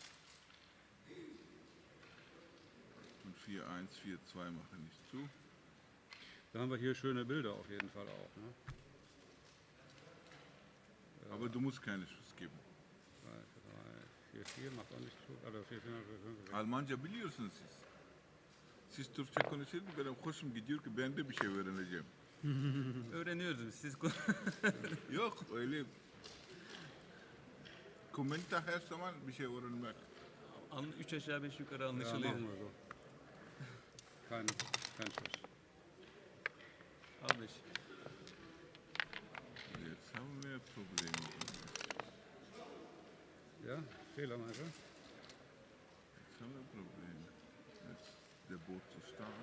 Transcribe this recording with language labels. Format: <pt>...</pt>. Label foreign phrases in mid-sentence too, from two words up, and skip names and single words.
<de>Und 4-1, 4-2 mache nicht zu. Da haben wir hier schöne Bilder auf jeden Fall auch.</de> <tr>Ne?</tr> <de>Aber du musst keine Schuss geben. 3, 4, 4 macht auch nicht zu. Also 4, 4, 5, 6.</de> <tr>Almanca biliyorsunuz siz. Siz Türkçe konuşurken benim hoşum gidiyor ki ben de bir şey öğreneceğim. Öğreniyoruz. Siz Yok öyle. Kommenta her zaman bir şey öğrenmek. 3 aşağı 5 yukarı</tr> <de>Ja,</de> <tr>anlaşılıyor.</tr> <de>machen wir so. Kein Schuss.</de> <tr>Al 5.</tr> <de>Jetzt haben wir Probleme. Ja, Fehler meinst du? Jetzt haben wir Probleme. Jetzt ist der Boot zu stark.</de>